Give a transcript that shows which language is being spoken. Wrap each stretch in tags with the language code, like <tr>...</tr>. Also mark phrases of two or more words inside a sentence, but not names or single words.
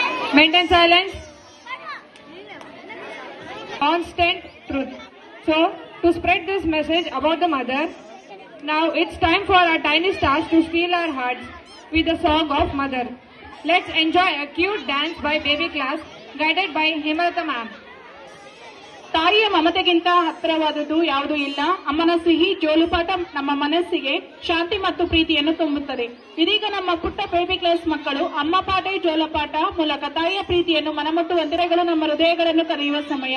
<en>Maintain silence. Constant truth. So, to spread this message about the mother, now it's time for our tiny stars to steal our hearts with the song of Mother. Let's enjoy a cute dance by baby class guided by Hemalata ma'am.</en> <kn>ತಾಯಿಯ ಮಮತೆಗಿಂತ ಹತ್ತಿರವಾದದ್ದು ಯಾವುದೂ ಇಲ್ಲ. ಅಮ್ಮನ ಸಿಹಿ ಜೋಲುಪಾಟ ನಮ್ಮ ಮನಸ್ಸಿಗೆ ಶಾಂತಿ ಮತ್ತು ಪ್ರೀತಿಯನ್ನು ತುಂಬುತ್ತದೆ. ಇದೀಗ ನಮ್ಮ ಪುಟ್ಟ</kn> <en>baby class</en> <kn>ಮಕ್ಕಳು ಅಮ್ಮ ಪಾಠ ಜೋಲಪಾಟ ಮೂಲಕ ತಾಯಿಯ ಪ್ರೀತಿಯನ್ನು ಮನಮುಟ್ಟು ವಂದನೆಗಳು ನಮ್ಮ ಹೃದಯಗಳನ್ನು ಕರೆಯುವ ಸಮಯ.</kn>